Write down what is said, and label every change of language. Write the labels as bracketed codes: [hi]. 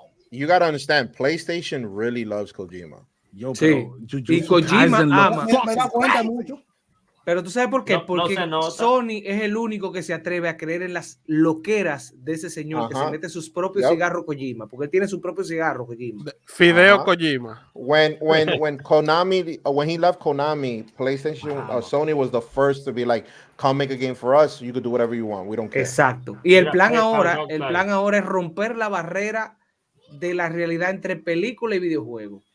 [en] You gotta understand, PlayStation really loves Kojima. [es] Y Kojima ama. Me da cuenta mucho. Pero tú sabes por qué, porque Sony es el único que se atreve a creer en las loqueras de ese señor que se mete sus propios cigarros Kojima, porque él tiene su propio cigarro Kojima. Fideo Kojima. [en] When Konami, when he left Konami, PlayStation, Sony was the first to be like, come make a game for us, you could do whatever you want, we don't care. [es] Exacto. Y el plan ahora es romper la barrera de la realidad entre película y videojuego.